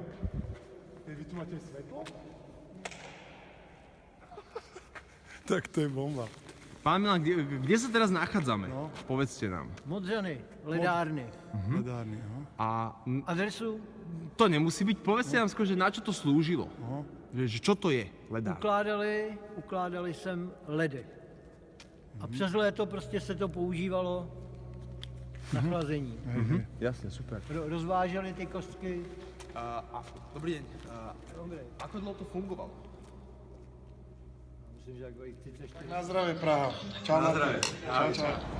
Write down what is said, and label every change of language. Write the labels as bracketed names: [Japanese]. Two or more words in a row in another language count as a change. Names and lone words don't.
[Slovak] Vy tu máte svetlo? Tak to je bomba. Pán Milan, kde sa teraz nachádzame? Povedzte nám. [Czech] Modřany, ledárny. Ledárny, aha. [Slovak] A Adresu to nemusí byť, povedzte nám skôr, že na čo to slúžilo? Že čo to je ledár? [Czech] ukládali sem ledy. A přes léto prostě se to používalo na chlazení. [Slovak] Jasne, super. [Czech] Rozváželi ty kostky. [Slovak] Dobrý deň. [Czech] Dobrý. [Slovak] Ako dlho to fungovalo? [Czech] Myslím, že jako 34. [Slovak] Na zdravie, Praha. Čau, Na zdravie. Čau.